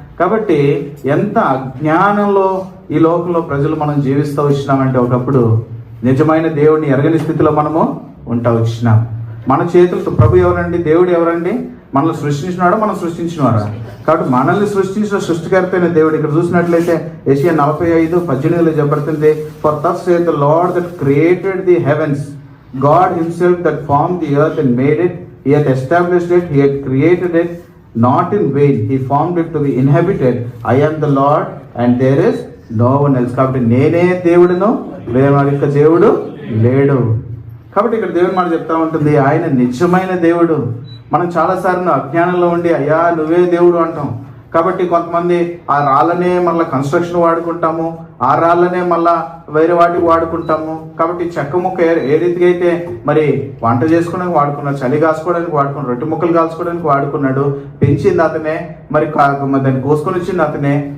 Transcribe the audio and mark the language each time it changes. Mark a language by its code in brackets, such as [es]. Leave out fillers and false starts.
[te] కాబట్టి ఎంత అజ్ఞానంలో ఈ లోకంలో ప్రజలు మనం జీవిస్తూ వచ్చినామంటే, ఒకప్పుడు నిజమైన దేవుడిని ఎరగని స్థితిలో మనము ఉంటా వచ్చినాం. మన చేతులతో ప్రభు ఎవరండి, దేవుడు ఎవరండి? మనల్ని సృష్టించినాడో మనం సృష్టించినవారా? కాబట్టి మనల్ని సృష్టించిన సృష్టికర్త అయిన దేవుడు. ఇక్కడ చూసినట్లయితే యెషయా 45:18 చెప్పబడుతుంది, [en] For thus saith the Lord that created the heavens, God himself that formed the earth and made it, he hath established it, he hath created it not in vain, he formed it to be inhabited, I am the Lord and there is no one else. [te] కాబట్టి నేనే దేవుడును, వేరొక దేవుడు లేడు. కాబట్టి ఇక్కడ దేవుని మాట చెప్తా ఉంటుంది, ఆయన నిజమైన దేవుడు. మనం చాలాసార్లు అజ్ఞానంలో ఉండి అయ్యా నువ్వే దేవుడు అంటాం. కాబట్టి కొంతమంది ఆ రాళ్ళనే మళ్ళీ కన్స్ట్రక్షన్ వాడుకుంటాము, ఆ రాళ్ళనే మళ్ళా వేరే వాటికి వాడుకుంటాము. కాబట్టి చెక్క ముక్క ఏ రీతిగా అయితే మరి వంట చేసుకోవడానికి వాడుకున్నాడు, చలి కాసుకోవడానికి వాడుకున్నాడు, రొట్టె ముక్కలు కాల్చుకోవడానికి వాడుకున్నాడు, పెంచింది అతనే, మరి దాన్ని కోసుకొని వచ్చింది అతనే.